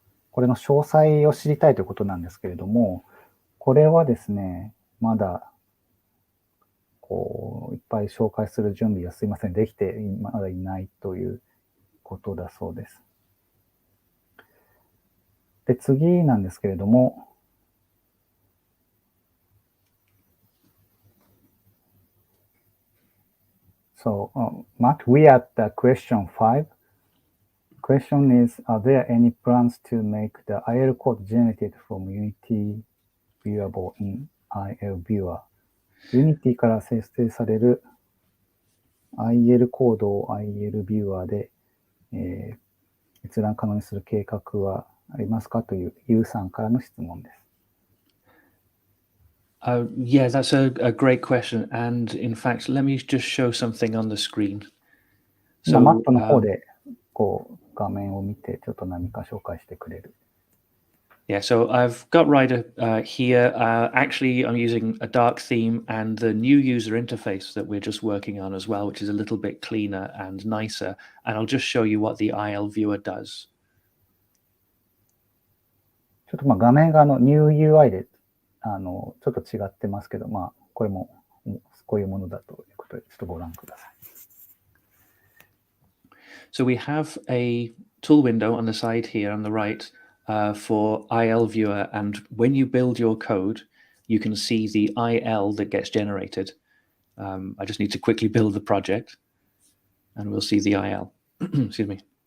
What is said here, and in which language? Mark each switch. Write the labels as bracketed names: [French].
[Japanese] これの詳細を知りたいということなんですけれども、これはですね、まだいっぱい紹介する準備がすいません、できてまだいないということだそうです。で、次なんですけれども、 [English] So, Matt, we are at the question 5. Question is, are there any plans to make the IL code generated from Unity viewable in IL Viewer? [Japanese] Unity から生成される IL コードを IL Viewer で、閲覧可能にする計画はありますかという U さんからの質問です。 [English] Yeah, that's a great question. And in fact, let me just show something on the screen. [Japanese] 今、マットの方で画面を見て、ちょっと何か紹介してくれる。 [English] Yeah, so I've got Rider here. Actually, I'm using a dark theme and the new user interface that we're just working on as well, which is a little bit cleaner and nicer. And I'll just show you what the IL viewer does. [Japanese] ちょっと画面がNew UI でちょっと違ってますけど、これもこういうものだということで、ちょっとご覧ください。 [English] So we have a tool window on the side here on the right for IL viewer, and when you build your code, you can see the IL that gets generated. I just need to quickly build the project, and we'll see the IL. Excuse me.